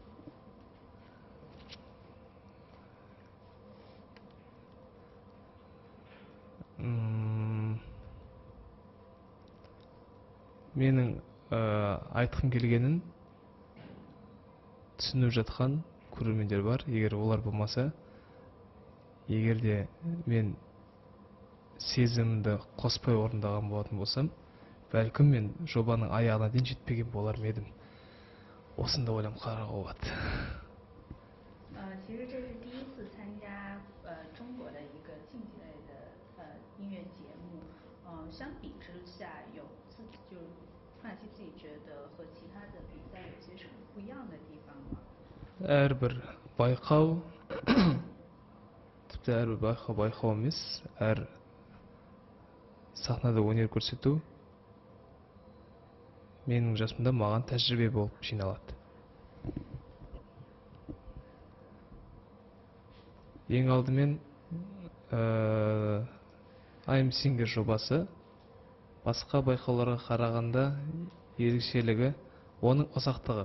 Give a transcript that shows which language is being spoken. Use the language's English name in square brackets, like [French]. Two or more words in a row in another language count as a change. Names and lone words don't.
[Kazakh] Менің айтқым келгенін түсініп жатқан көрермендер бар. Егер олар болмаса, егерде мен сезімімді қоспай орындаған болатын болсам, бәлкім мен жобаның аяғына дейін жетпеген болар ма едім. Осында ойлам қарауға болады. [Chinese] 其实这是第一次参加中国的一个竞技类的音乐节目，相比之下有自己就范希自己觉得和其他的比赛有些什么不一样的地方吗？ [Kazakh] әрбір байқау тіпті әрбір байқау емес, әр сахнада өнер көрсету менің жасымда маған тәжірибе болып жиналады. Ең алдымен I'm Singer жобасы басқа байқауларға қарағанда ерекшелігі оның ұзақтығы.